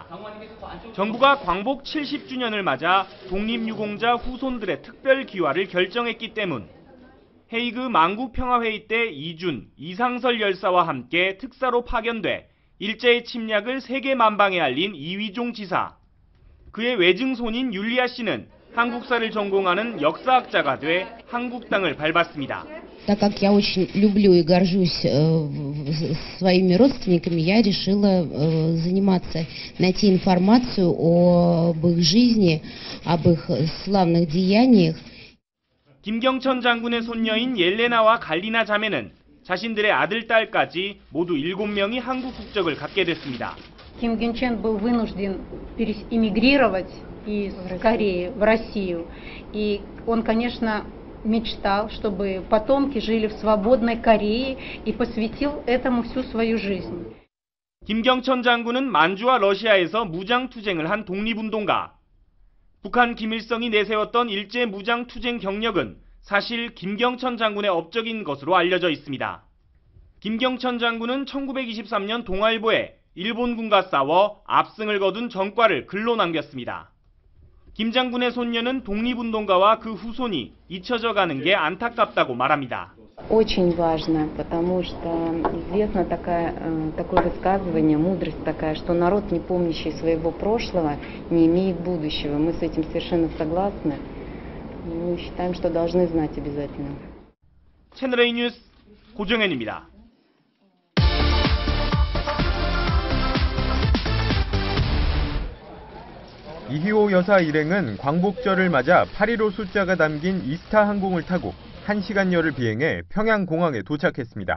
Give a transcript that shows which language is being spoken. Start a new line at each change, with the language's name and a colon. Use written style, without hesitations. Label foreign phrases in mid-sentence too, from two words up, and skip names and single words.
Korean: 정부가 광복 70주년을 맞아 독립유공자 후손들의 특별 귀화를 결정했기 때문 헤이그 만구평화회의 때 이준, 이상설 열사와 함께 특사로 파견돼 일제의 침략을 세계 만방에 알린 이휘종 지사. 그의 외증손인 율리아 씨는 한국사를 전공하는 역사학자가 돼 한국 땅을 밟았습니다.
Russian: Так как я очень люблю и горжусь своими родственниками, я решила заниматься, найти информацию об их жизни, об их славных деяниях.
Korean: 김경천 장군의 손녀인 옐레나와 갈리나 자매는 자신들의 아들, 딸까지 모두 7명이 한국 국적을 갖게 됐습니다.
Russian: Ким Гын Чен был вынужден эмигрировать из Кореи в Россию. И он, конечно, мечтал, чтобы потомки жили в свободной Корее и посвятил этому всю свою жизнь.
Korean: 김경천 장군은 만주와 러시아에서 무장투쟁을 한 독립운동가. 북한 김일성이 내세웠던 일제 무장투쟁 경력은 사실 김경천 장군의 업적인 것으로 알려져 있습니다. 김경천 장군은 1923년 동아일보에 일본군과 싸워 압승을 거둔 전과를 글로 남겼습니다. 김 장군의 손녀는 독립운동가와 그 후손이 잊혀져 가는 게 안타깝다고 말합니다.
Russian: Очень важно, потому что известно такое высказывание, мудрость такая, что народ, не помнящий своего прошлого, не имеет будущего. Мы с этим совершенно согласны. Мы считаем, что должны знать обязательно.
Korean: 채널A 뉴스 고정현입니다. 이희호 여사 일행은 광복절을 맞아 8.15 숫자가 담긴 이스타 항공을 타고 1시간여를 비행해 평양공항에 도착했습니다.